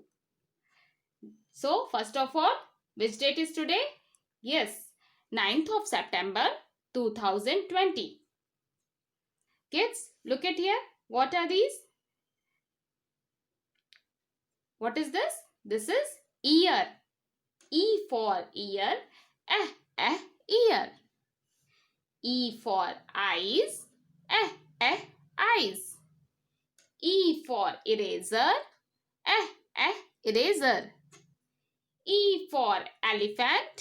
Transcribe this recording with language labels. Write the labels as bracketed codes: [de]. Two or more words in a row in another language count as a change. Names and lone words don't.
[en] So first of all, which date is today? Yes, 9th of September 2020. Kids, look at here. What are these? What is this? This is ear. E for ear. Ear. E for eyes. Eyes. E for eraser. Eraser. E for elephant.